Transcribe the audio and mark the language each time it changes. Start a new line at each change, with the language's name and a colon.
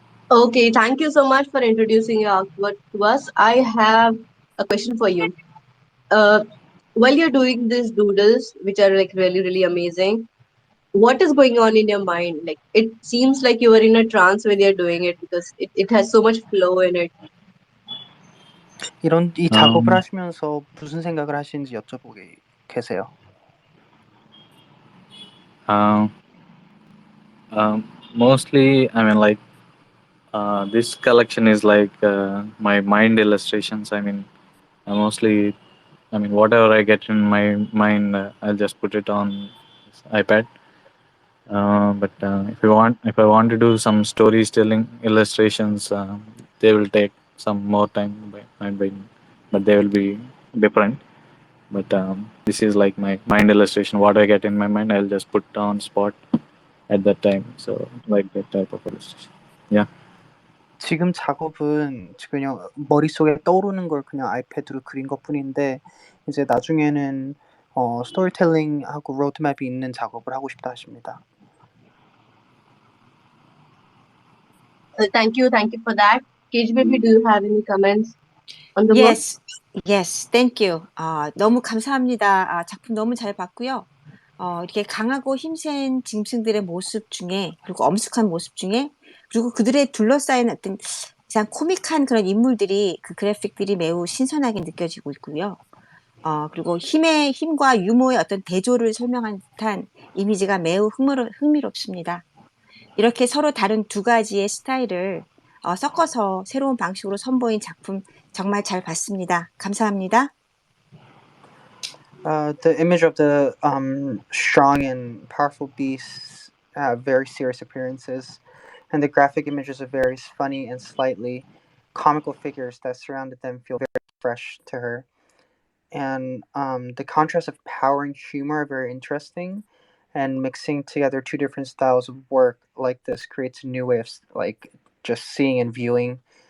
English: Okay, thank you so much for introducing your artwork to us. I have a question for you. While you're doing these doodles, which are like really, really amazing, what is going on in your mind? Like, it seems like you were in a trance when you're doing it, because it has so much flow in it.
Korean: 이 작업을 하시면서 무슨 생각을 하시는지 여쭤보게 계세요.
English: Mostly, I mean, like this collection is like my mind illustrations. I mean, whatever I get in my mind, I'll just put it on this iPad. But if I want to do some storytelling illustrations, they will take some more time, but they will be different. But this is like my mind illustration. What I get in my mind, I'll just put on spot at that time. So like that type of illustration. Yeah.
Korean: 지금 작업은 그냥 머릿속에 떠오르는 걸 그냥 아이패드로 그린 것뿐인데 이제 나중에는 스토리텔링하고 로드맵이 있는 작업을 하고 싶다 하십니다.
English: Thank you for that. KG baby, do you have any comments on the work? Yes, thank you.
Korean: 너무 감사합니다. 작품 너무 잘 봤고요. 이렇게 강하고 힘센 짐승들의 모습 중에, 그리고 엄숙한 모습 중에, 그리고 그들의 둘러싸인 어떤 그냥 코믹한 그런 인물들이, 그 그래픽들이 매우 신선하게 느껴지고 있고요. 그리고 힘과 유머의 어떤 대조를 설명한 듯한 이미지가 매우 흥미롭습니다. 이렇게 서로 다른 두 가지의 스타일을 섞어서 새로운 방식으로 선보인 작품 정말 잘 봤습니다. 감사합니다.
English: The image of the strong and powerful beasts have very serious appearances, and the graphic images of various funny and slightly comical figures that surrounded them feel very fresh to her. And the contrast of power and humor are very interesting, and mixing together two different styles of work like this creates a new way of just seeing and viewing.